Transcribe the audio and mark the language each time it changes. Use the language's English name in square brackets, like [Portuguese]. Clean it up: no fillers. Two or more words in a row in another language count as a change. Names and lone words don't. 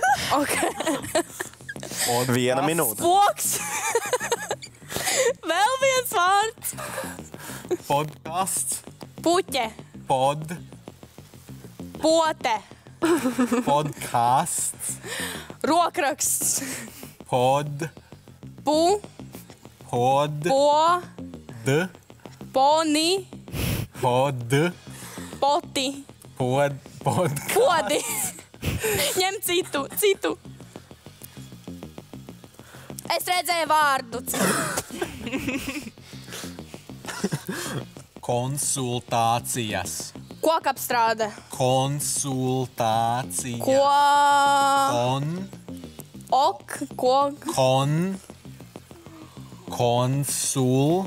[Latvian] Viena minūte. Spoks. Vēl viens vārds. Podkasts. Puķe. Pote. Podkasts. Rokraksts. Pod. Pu. Pod. Po. D. Poni. Pod. Poti. Pod. Podi. Ņem citu. Es redzēju vārdu. Konsultācijas. Kokapstrāde. Konsultācijas. Konsul.